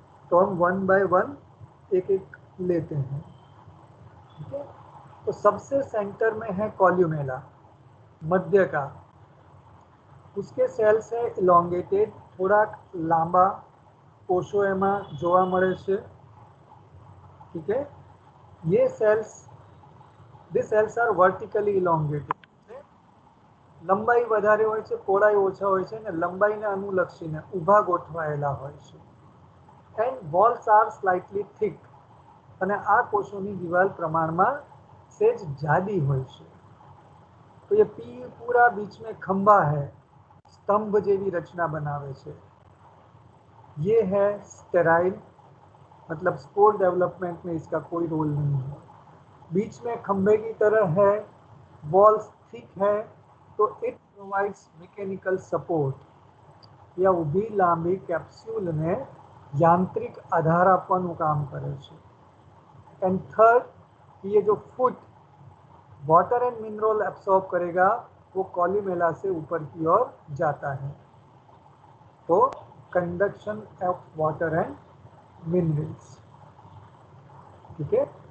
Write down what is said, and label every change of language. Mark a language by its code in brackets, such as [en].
[hi] तो हम 1 बाय 1 एक एक लेते हैं, ठीक है। तो सबसे सेंटर में है कोल्यूमेला, मध्य का, उसके सेल्स है इलोंगेटेड, [gu] थोड़ा लांबा कोषो एमा જોવા મળે છે, [hi] ठीक है। [gu] ये sales, [en] these cells are vertically elongated, [gu] લંબાઈ વધારે હોય છે, પહોળાઈ ઓછા હોય છે, ને લંબાઈને અનુલક્ષીને ઊભા ગોઠવાયેલા હોય છે। [en] and walls are slightly thick, [gu] અને આ કોષોની દિવાલ પ્રમાણમાં સેજ જાડી હોય છે। [hi] तो ये पूरा बीच में खंभा है, स्तंभ જેવી रचना बनावे છે। ये है स्टेराइल, मतलब स्पोर डेवलपमेंट में इसका कोई रोल नहीं है। बीच में खंभे की तरह है, वॉल्स थिक है, तो [en] It provides mechanical support. [gu] या ઊભી લાંબી કેપ્સ્યુલને યાંત્રિક આધાર આપવાનું કામ કરે છે। [hi] एंड थर्ड, ये जो foot water and mineral absorb करेगा वो कोल्यूमेला से ऊपर की ओर जाता है। [en] तो conduction of water and minerals, ठीक है।